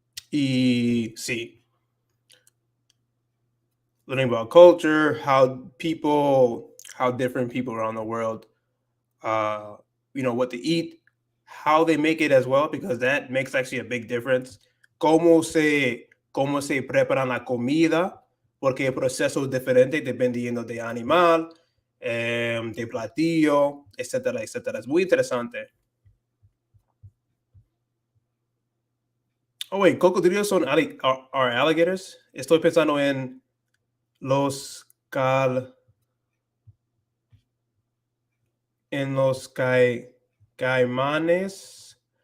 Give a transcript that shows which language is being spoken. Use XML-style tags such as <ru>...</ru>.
<en>See, learning about culture, how different people around the world uh, what to eat, how they make it as well, because that makes actually a big difference.</en> <es>Cómo se preparan la comida, porque el proceso es diferente dependiendo de animal, de platillo, etcétera, etcétera. Es muy interesante.</es> <en>Oh, wait, cocodrilos are alligators.</en> <es>Estoy pensando los cal, en los caimanes.</es>